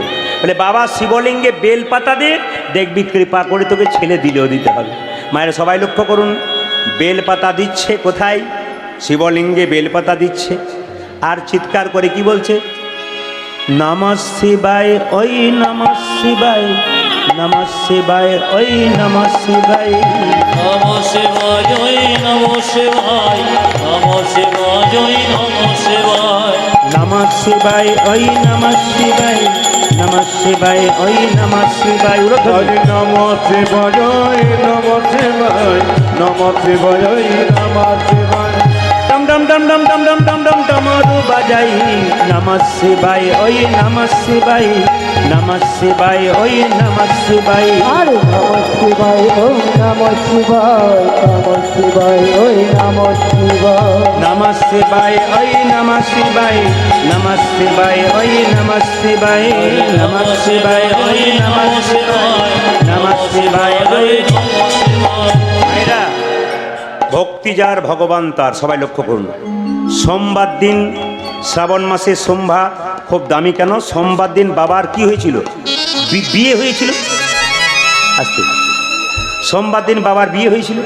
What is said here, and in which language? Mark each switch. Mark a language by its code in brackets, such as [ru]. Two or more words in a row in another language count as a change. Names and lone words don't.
[bn] বলে বাবা শিবলিঙ্গে বেলপাতা দে, দেখবি কৃপা করে তোকে ছেলে দিলেও দিতে হবে। মায়ের সবাই লক্ষ্য করুন, বেলপাতা দিচ্ছে কোথায়? শিবলিঙ্গে বেলপাতা দিচ্ছে আর চিৎকার করে কি বলছে, [sa] नमः शिवाय [bn] ওই [sa] नमः शिवाय, नमः शिवाय [bn] ওই [sa] नमः शिवाय। नमः शिवाय जय नमः शिवाय, नमः शिवाय जय नमः शिवाय। नमः शिवाय ओई नमः शिवाय, नमः शिवाय ओई नमः शिवाय। हरि नम शिवाय नम शिवाय, नम शिवाय नम शिवाय। डम डम डम डम डम डम डम डम डमरु [bn] বাজাই, [sa] नमः शिवाय ओई नमः शिवाय, नमः शिवाय ओई नमः शिवाय। अरे नमः शिवाय ओम नमः शिवाय, नमः शिवाय ओई नमः शिवाय। नमः शिवाय ओई नमः शिवाय, नमः शिवाय ओई नमः शिवाय, नमः शिवाय ओई नमः शिवाय, नमः शिवाय ओई। [bn] ভাইরা, ভক্তি যার ভগবান তার, সবাই লক্ষ্য করুন। সোমবার দিন, শ্রাবণ মাসে সোমবার খুব দামি কেন? সোমবার দিন বাবার কি হয়েছিল? বিয়ে হয়েছিল। আজকে সোমবার দিন বাবার বিয়ে হয়েছিল।